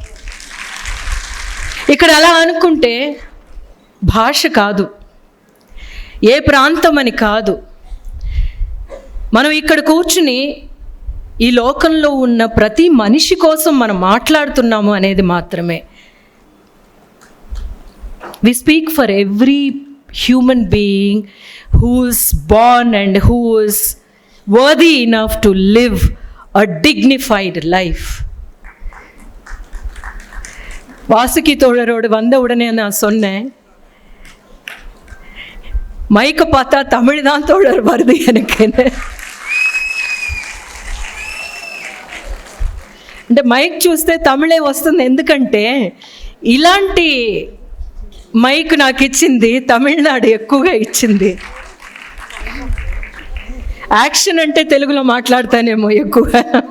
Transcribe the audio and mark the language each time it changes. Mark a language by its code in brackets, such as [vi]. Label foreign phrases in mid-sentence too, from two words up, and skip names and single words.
[te] ఇక్కడ అలా అనుకుంటే భాష కాదు, ఏ ప్రాంతం అని కాదు, మనం ఇక్కడ కూర్చుని ఈ లోకంలో ఉన్న ప్రతి మనిషి కోసం మనం మాట్లాడుతున్నాము అనేది మాత్రమే. [en] We speak for every human being who is born and who is worthy enough to live a dignified life. [ta] வாசுகி தோழரோடு வந்த உடனே நான் சொன்னேன், మైక్ பார்த்தா தமிழ் தான் தோழர் வருது எனக்கு. [te] అంటే మైక్ చూస్తే తమిళే వస్తుంది. ఎందుకంటే ఇలాంటి మైక్ నాకు ఇచ్చింది తమిళనాడు ఎక్కువగా ఇచ్చింది. యాక్షన్ అంటే తెలుగులో మాట్లాడతానేమో ఎక్కువగా.